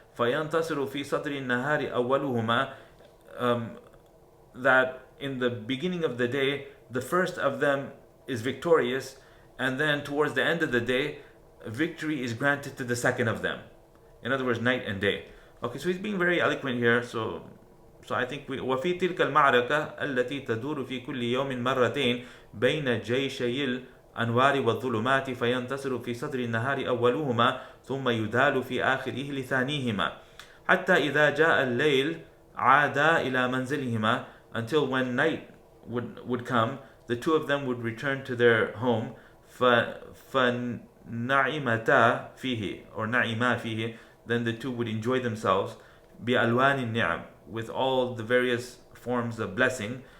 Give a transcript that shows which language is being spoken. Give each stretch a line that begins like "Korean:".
Arabic: فينتصر في صدر النهار أولهما,
English: that in the beginning of the day the first of them is victorious, and then towards the end of the day victory is granted to the second of them. In other words, night and day. Okay, so he's being very eloquent here. So I think
Arabic: وفي تلك المعركة التي تدور في كل يوم مرتين بين جيشي الأنوار والظلمات فينتصر في صدر النهار أولهما ثم يدال في آخره لثانيهما حتى إذا جاء الليل عادا إلى منزلهما,
English: until when night would come, the two of them would return to their home.
Arabic: فنعمتا فيه,
English: or
Arabic: نعما فيه,
English: then the two would enjoy themselves
Arabic: بألوان النعم,
English: with all the various forms of blessing.